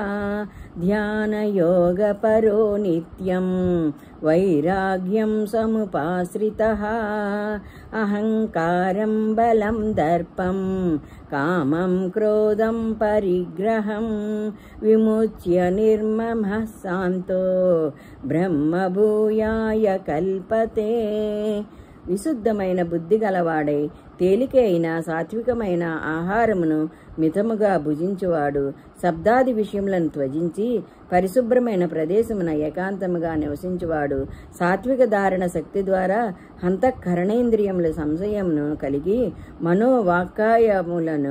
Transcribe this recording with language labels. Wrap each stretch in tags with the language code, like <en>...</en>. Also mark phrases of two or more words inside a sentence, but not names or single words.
<sa>ध्यानयोगपरो नित्यं वैराग्यं समुपाश्रितः अहङ्कारं बलं दर्पं कामं क्रोधं परिग्रहं विमुच्य निर्ममः शान्तो ब्रह्मभूयाय कल्पते।</sa> <te>విశుద్ధమైన బుద్ధి గలవాడై తేలికైన సాత్వికమైన ఆహారమును మితముగా భుజించువాడు శబ్దాది విషయములను త్యజించి పరిశుభ్రమైన ప్రదేశమున ఏకాంతముగా నివసించువాడు సాత్విక ధారణ శక్తి ద్వారా అంతఃకరణేంద్రియముల సంశయమును కలిగి మనోవాక్కాయములను</te>